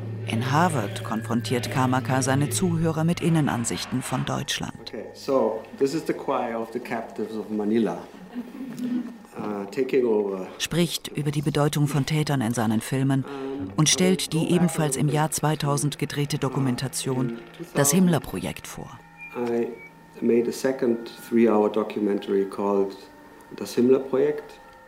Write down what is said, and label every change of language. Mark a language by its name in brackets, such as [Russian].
[German] In Harvard konfrontiert Kamerka seine Zuhörer mit Innenansichten von Deutschland. [English] Okay, so, this is the choir of the captives of Manila. [German] Spricht über die Bedeutung von Tätern in seinen Filmen und stellt die ebenfalls im Jahr 2000 gedrehte Dokumentation Das Himmler-Projekt vor. [English] I made a second three-hour documentary called [German] das Himmler-Projekt.